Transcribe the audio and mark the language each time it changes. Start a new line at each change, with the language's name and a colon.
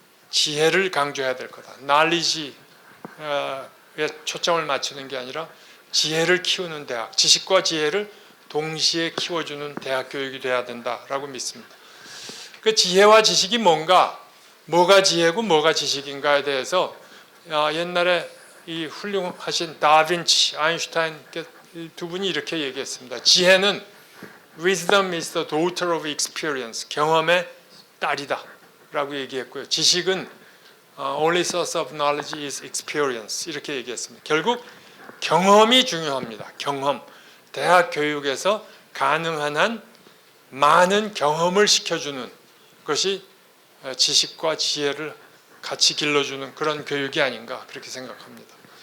Korean: 지혜를 강조해야 될 거다. knowledge에 초점을 맞추는 게 아니라 지혜를 키우는 대학, 지식과 지혜를 동시에 키워주는 대학 교육이 돼야 된다라고 믿습니다. 그 지혜와 지식이 뭐가 지혜고 뭐가 지식인가에 대해서 옛날에 이 훌륭하신 다빈치, 아인슈타인 두 분이 이렇게 얘기했습니다. 지혜는
English: wisdom is the daughter of experience,
Korean: 경험의 딸이다 라고 얘기했고요. 지식은
English: only source of knowledge is experience,
Korean: 이렇게 얘기했습니다. 결국 경험이 중요합니다. 경험. 대학 교육에서 가능한 한 많은 경험을 시켜주는 것이 지식과 지혜를 같이 길러주는 그런 교육이 아닌가 그렇게 생각합니다.